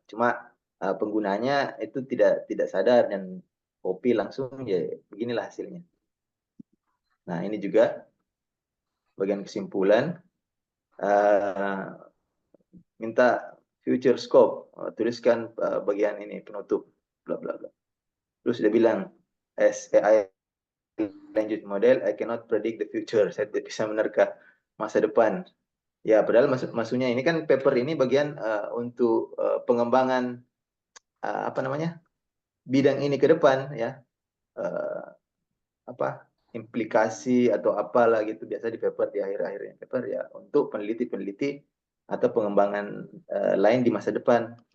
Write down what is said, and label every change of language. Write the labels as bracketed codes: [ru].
[id] Cuma penggunanya itu tidak sadar dan copy langsung ya beginilah hasilnya. Nah, ini juga bagian kesimpulan. Minta future scope, tuliskan bagian ini penutup, bla bla bla. Terus dia bilang, [en] as AI language model, I cannot predict the future. [id] Saya tidak bisa menerka masa depan. Ya, padahal maksudnya ini kan paper ini bagian untuk pengembangan apa namanya bidang ini ke depan ya. Apa implikasi atau apalah gitu biasa di paper di akhir-akhirnya paper ya untuk peneliti-peneliti atau pengembangan lain di masa depan.